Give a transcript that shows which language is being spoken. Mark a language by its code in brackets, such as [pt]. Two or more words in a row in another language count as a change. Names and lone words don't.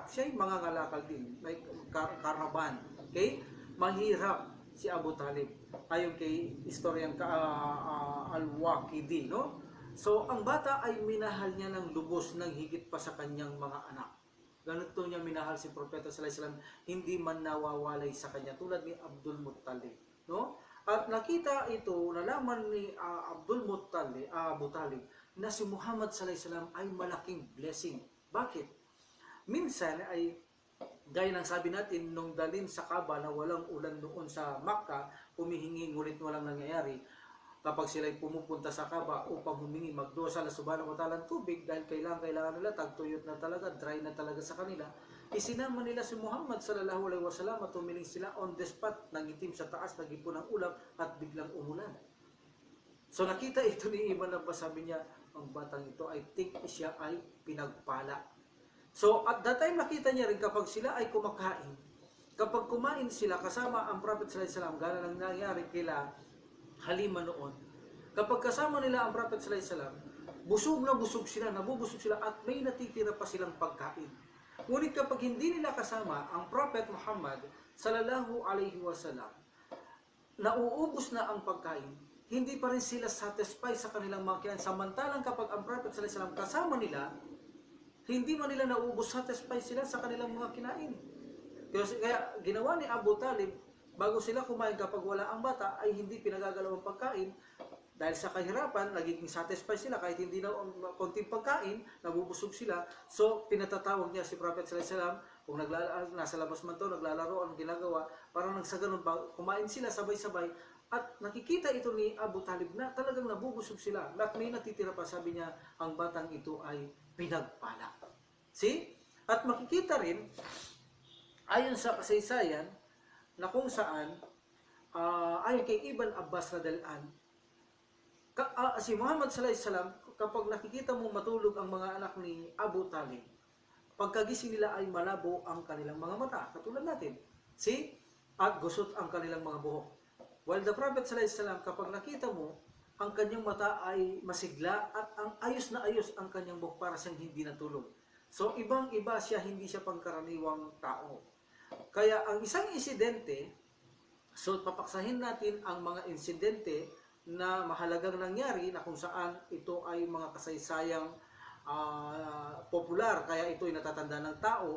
[tl] Siya ay mangangalakal din, may karaban. Okay? Mahirap si Abu Talib. Ayon kay historian Al-Waqidi, no? So, ang bata ay minahal niya ng lubos ng higit pa sa kanyang mga anak. Ganito niya minahal si Propeta [ar] صلى الله عليه وسلم, [tl] hindi man nawawalay sa kanya tulad ni Abdul Muttalib, no? At nakita ito, nalaman ni Abu Talib na si Muhammad [ar] صلى الله عليه وسلم [tl] ay malaking blessing. Bakit? Minsan ay gaya ng sabi natin nung dalin sa Kaaba na walang ulan doon sa Makkah, humihingi ngunit walang nangyayari. Kapag sila pumupunta sa Kaaba upang humingi, magdua sa Allah [ar] سبحانه وتعالى [tl] ng tubig dahil kailangan nila, tagtuyot na talaga, dry na talaga sa kanila, isinama nila si Muhammad [ar] صلى الله عليه وسلم [tl] at humiling sila [en] on the spot, [tl] nangitim sa taas, nagipon ng ulam at biglang umulan. So nakita ito ni Ibn Abbas, sabi niya, ang batang ito ay think siya ay pinagpala. So [en] at that time [tl] nakita niya rin kapag sila ay kumakain, kapag kumain sila kasama ang Prophet [ar] صلى الله عليه وسلم, [tl] gana lang nangyari kila Halima noon. Kapag kasama nila ang Prophet [ar] صلى الله عليه وسلم, [tl] busog na busog sila, nabubusog sila at may natitira pa silang pagkain. Ngunit kapag hindi nila kasama ang Prophet Muhammad [ar] صلى الله عليه وسلم, [tl] nauubos na ang pagkain, hindi pa rin sila satisfied sa kanilang mga kinain. Samantalang kapag ang Prophet [ar] صلى الله عليه وسلم [tl] kasama nila, hindi man nila nauubos, satisfied sila sa kanilang mga kinain. Kaya ginawa ni Abu Talib, bago sila kumain kapag wala ang bata, ay hindi pinagagalaw ang pagkain. Dahil sa kahirapan, nagiging satisfied sila kahit hindi na konting pagkain, nabubusog sila. So, pinatatawag niya si Prophet [ar] صلى الله عليه وسلم, [tl] kung nasa labas man to, naglalaro, ang ginagawa, parang nagsa ganun, kumain sila sabay-sabay, at nakikita ito ni Abu Talib na talagang nabubusog sila. At may natitira pa, sabi niya, ang batang ito ay pinagpala. See? At makikita rin, ayon sa kasaysayan, na kung saan, ayon kay Ibn Abbas [ar] رضي الله عنه, [tl] si Muhammad [ar] صلى الله عليه وسلم, [tl] kapag nakikita mo matulog ang mga anak ni Abu Talib, pagkagising nila ay malabo ang kanilang mga mata, katulad natin. See? At gusot ang kanilang mga buhok. [en] While the Prophet [ar] صلى الله عليه وسلم, [tl] kapag nakita mo, ang kanyang mata ay masigla at ang ayos na ayos ang kanyang buhok, para siyang hindi natulog. So, ibang-iba siya, hindi siya pangkaraniwang tao. Kaya ang isang insidente, so papaksahin natin ang mga insidente na mahalagang nangyari na kung saan ito ay mga kasaysayang popular, kaya ito ay natatanda ng tao.